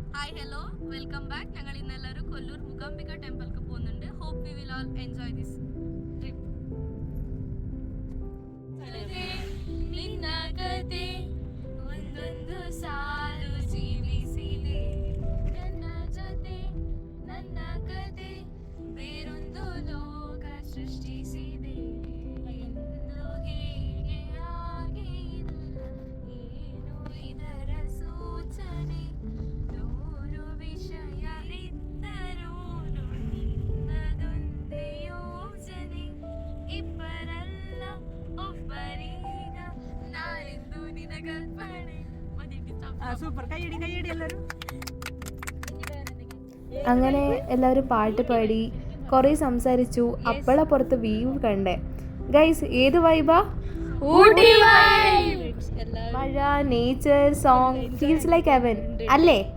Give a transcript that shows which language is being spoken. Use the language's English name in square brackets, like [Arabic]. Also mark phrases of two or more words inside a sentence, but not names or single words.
[English] Hi hello welcome back. [Malayalam] ഞങ്ങൾ ഇന്നെല്ലാവരും കൊല്ലൂർ മൂകാംബിക ടെമ്പിൾക്ക് പോകുന്നുണ്ട്. [English] Hope we will all enjoy this trip. [Kannada] ನಿನ್ನಗದೆ ಒಂದೊಂದು ಸಾಲು ಜೀವಿಸಿದೆ ನನ್ನ ಜೊತೆ ನನ್ನ ಕತೆ ಬೇರೊಂದು ಲೋಕ ಸೃಷ್ಟಿಸಿದೆ ಎಂದು ಹೇಗೆ ಆಗಿಲ್ಲ ಏನು ಇದರ ಸೂಚನೆ ನೂರು ವಿಷಯ ಇದ್ದರೂ ನಿನ್ನದೊಂದೇ ಯೋಚನೆ ಇಬ್ಬರಲ್ಲ ಒಬ್ಬರೀಗ ನಾನೆಂದು ನಿನ ಕಲ್ಪನೆ. [Malayalam] സൂപ്പർ കൈയടി കൈയടി എല്ലാവരും. അങ്ങനെ എല്ലാവരും പാട്ട് പാടി കുറേ സംസാരിച്ചു. അപ്പളപ്പുറത്ത് വ്യൂ കണ്ടേ ഗൈസ്. ഏത് വൈബാ? [English] മഴ, nature, song, feels like heaven അല്ലേ?